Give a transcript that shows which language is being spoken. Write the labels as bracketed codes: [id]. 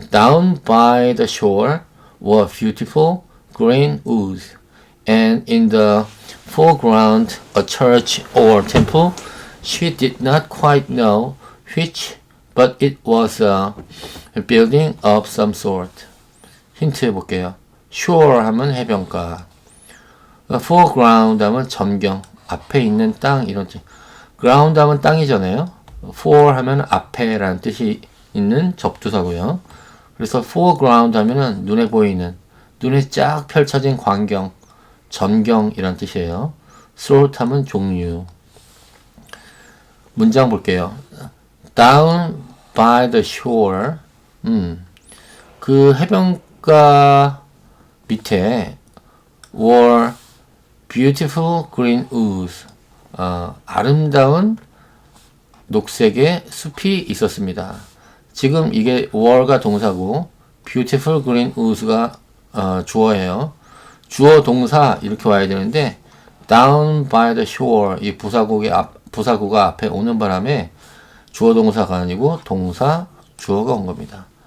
[en] Down by the shore were beautiful green woods, and in the foreground a church or temple. She did not quite know which, but it was a building of some sort. [ko] 힌트 해볼게요. shore 하면 해변가, foreground 하면 전경, 앞에 있는 땅, 이런 뜻. ground 하면 땅이잖아요. for 하면 앞에라는 뜻이 있는 접두사고요. 그래서 foreground 하면은 눈에 보이는, 눈에 쫙 펼쳐진 광경, 전경이란 뜻이에요. sort 하면 종류. 문장 볼게요. [en] Down by the shore. [ko] 그 해변가 밑에 [en] were beautiful green woods. [ko] 아름다운 녹색의 숲이 있었습니다. 지금 이게 were가 동사고 [en] beautiful green woods [ko] 가 주어예요. 주어 동사 이렇게 와야 되는데 [en] down by the shore, [ko] 이 부사구가 앞에 오는 바람에 주어 동사가 아니고 동사 주어가 온 겁니다.